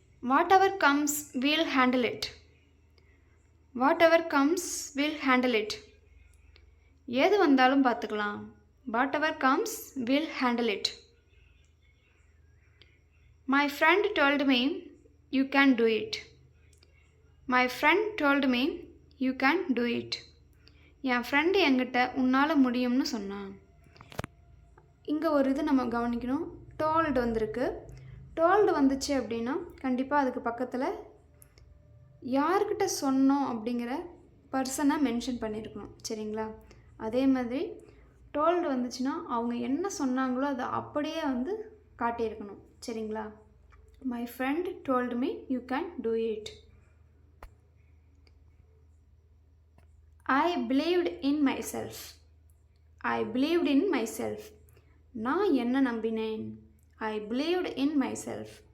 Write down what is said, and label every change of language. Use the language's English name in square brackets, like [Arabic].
[English] Whatever comes, we'll handle it. Whatever comes, we'll handle it. [Tamil] எது வந்தாலும் பார்த்துக்கலாம். [English] Whatever comes, we'll handle it. My friend told me you can do it. My friend told me you can do it. [Tamil] N friend என்கிட்ட உன்னால் முடியும்னு சொன்னான். இங்கே ஒரு இது நம்ம கவனிக்கணும். டோல்டு வந்திருக்கு. டோல்டு வந்துச்சு அப்படின்னா கண்டிப்பாக அதுக்கு பக்கத்தில் யார்கிட்ட சொன்னோம் அப்படிங்கிற பர்சனை மென்ஷன் பண்ணியிருக்கணும். சரிங்களா? அதே மாதிரி டோல்டு வந்துச்சுன்னா அவங்க என்ன சொன்னாங்களோ அதை அப்படியே வந்து காட்டியிருக்கணும். சரிங்களா? [English] My friend told me you can do it. I believed in myself. I believed in myself. [Tamil] நான் என்ன நம்பினேன். [English] I believed in myself.